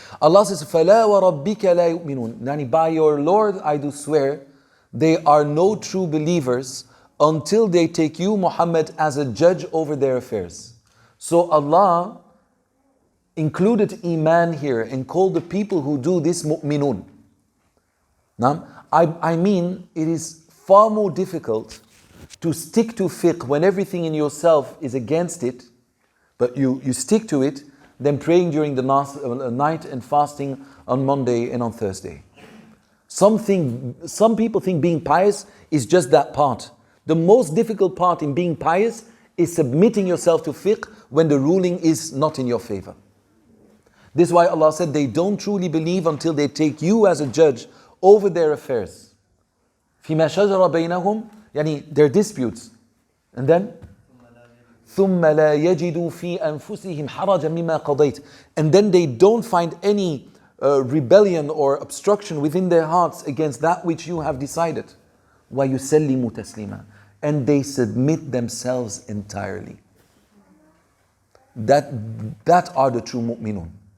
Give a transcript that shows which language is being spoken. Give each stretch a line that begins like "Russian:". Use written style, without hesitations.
English: Allah says,
Arabic: فَلَا وَرَبِّكَ لَا يُؤْمِنُونَ.
English: Yani, by your Lord I do swear, they are no true believers until they take you, Muhammad, as a judge over their affairs. So Allah included Iman here and called the people who do this mu'minun. Now, I mean, it is far more difficult to stick to fiqh when everything in yourself is against it, but you stick to it, than praying during the night and fasting on Monday and on Thursday. Some people think being pious is just that part. The most difficult part in being pious is submitting yourself to fiqh when the ruling is not in your favor. This is why Allah said they don't truly believe until they take you as a judge over their affairs.
Arabic: فِيمَا شَجَرَ بَيْنَهُمْ, yani
English: their disputes. And then
Arabic: ثُمَّ لَا يَجِدُوا فِي أَنفُسِهِمْ حَرَجًا مِمَّا قَضَيْتَ.
English: And then they don't find any rebellion or obstruction within their hearts against that which you have decided.
Arabic: وَيُسَلِّمُوا تَسْلِيمًا.
English: And they submit themselves entirely. That are the true mu'minun.